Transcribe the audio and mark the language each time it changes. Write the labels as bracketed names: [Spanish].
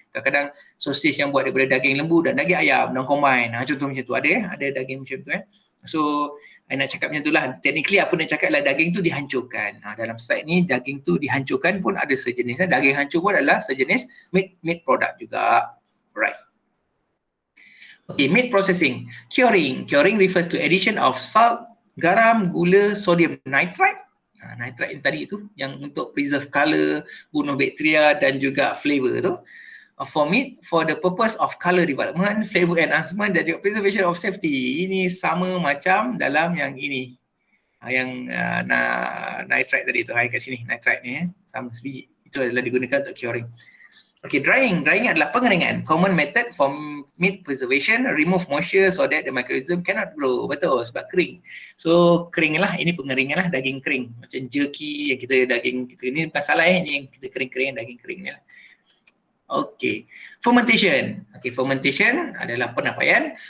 [Malay] Kadang-kadang sausage yang buat daripada daging lembu dan daging ayam, diorang combine. Contoh macam tu, ada daging macam tu. So, I nak cakap macam tu lah. Technically apa nak cakap lah, daging tu dihancurkan. Dalam slide ni, daging tu dihancurkan pun ada sejenis. Daging hancur pun adalah sejenis meat product juga. [English] Right. Okay, meat processing. Curing. Curing refers to addition of salt, [Malay] garam, gula, [English] sodium nitrite. [Malay] Nitrite yang tadi tu, yang untuk preserve color, bunuh bakteria dan juga flavor tu. [English] For meat, for the purpose of color development, flavor enhancement [Malay] dan juga [English] preservation of safety. [Malay] Ini sama macam dalam yang ini. Yang nitrite tadi tu, kat sini, nitrite ni. Sama sebiji. Itu adalah digunakan untuk curing. Okay, drying. Drying adalah pengeringan. [English] Common method for meat preservation, remove moisture so that the microorganism cannot grow. [Malay] Betul, sebab kering. So, kering lah. Ini pengeringan lah, daging kering. Macam jerky, yang kita daging, kita ni bukan salah ni yang kita kering-kering, daging kering ni lah. Okay, fermentation. Okay, fermentation adalah penapaian.